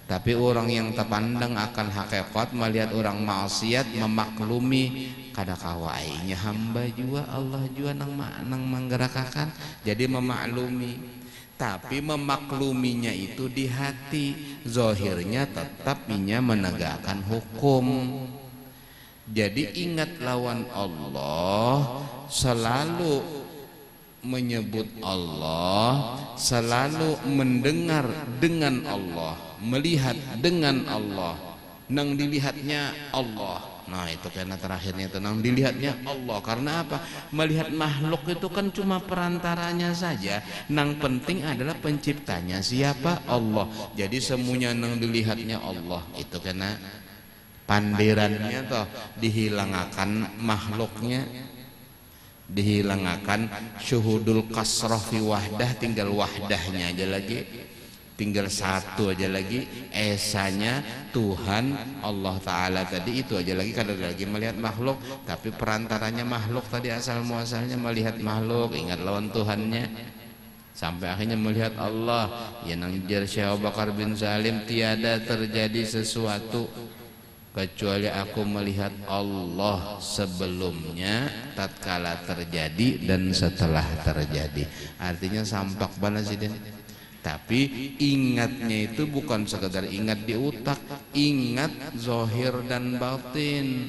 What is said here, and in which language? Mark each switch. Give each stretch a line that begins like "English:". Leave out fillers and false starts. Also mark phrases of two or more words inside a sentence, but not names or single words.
Banjar: Tapi orang yang terpandang akan hakikat melihat orang maksiat memaklumi kada kawainya hamba jua Allah jua nang manggerakakan jadi memaklumi.
Indonesian: Tapi memakluminya itu di hati, zahirnya tetap inya menegakkan hukum. Jadi ingat lawan Allah, selalu menyebut Allah, selalu mendengar dengan Allah, melihat dengan Allah, nang dilihatnya Allah. Nah itu karena terakhirnya itu nang dilihatnya Allah. Karena apa? Melihat makhluk itu kan cuma perantaranya saja. Nang penting adalah penciptanya siapa? Allah. Jadi semuanya nang dilihatnya Allah. Itu karena pandirannya toh dihilangkan makhluknya, dihilangkan
Arabic: شهود الكثرة في الوحدة,
Indonesian: tinggal wahdahnya aja lagi, tinggal satu aja lagi, esanya Tuhan Allah Ta'ala tadi itu aja lagi. Kada lagi melihat makhluk, tapi perantaranya makhluk tadi asal muasalnya melihat makhluk, ingat lawan Tuhannya sampai akhirnya melihat Allah.
Banjar: Ya nang jar Syekh Abu Bakar bin Salim,
Indonesian: tiada terjadi sesuatu kecuali aku melihat Allah sebelumnya, tatkala terjadi dan setelah terjadi. Artinya sampak banget sih Den. Tapi ingatnya itu bukan sekedar ingat di otak, ingat zahir dan batin.